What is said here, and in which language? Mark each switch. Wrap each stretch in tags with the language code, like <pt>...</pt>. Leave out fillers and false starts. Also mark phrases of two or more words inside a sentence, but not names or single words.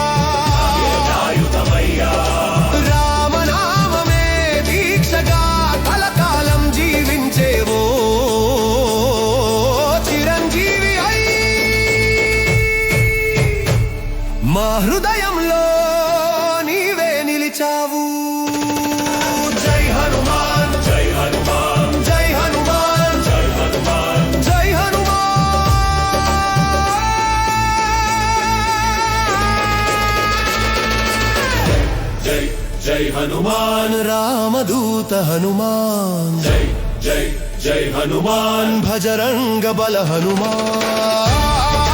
<te>రామనామమే దీక్షగా కలకాలం జీవించేవో చిరంజీవి మా హృదయంలో నీవే నిలిచావు జై హనుమాన్</te> <hi>जय हनुमान</hi> <te>జై హనుమాన్</te> <hi>जय हनुमान</hi> <te>జై హనుమాన్</te> <hi>जय जय हनुमान</hi> <te>రామదూత హనుమాన్</te> <hi>जय जय जय हनुमान</hi> <te>భజరంగ బల హనుమాన్</te>